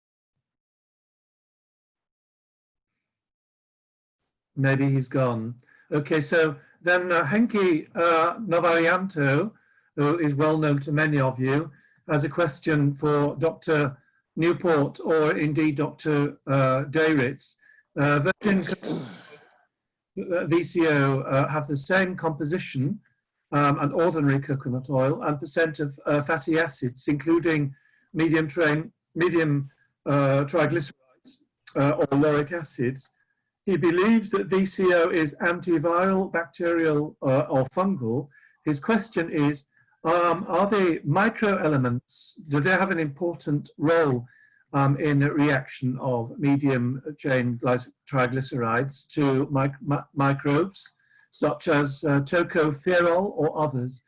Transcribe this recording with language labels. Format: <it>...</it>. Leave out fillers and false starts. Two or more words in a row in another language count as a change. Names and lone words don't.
<en>Maybe he's gone. Okay, so then Henki Novarianto, who is well known to many of you, has a question for Dr. Newport or indeed Dr. Dayrit. Virgin VCO have the same composition and ordinary coconut oil and percent of fatty acids, including medium triglycerides or lauric acid. He believes that VCO is antiviral, bacterial, or fungal. His question is, are the microelements, do they have an important role in the reaction of medium chain triglycerides to microbes, such as tocopherol or others?</en>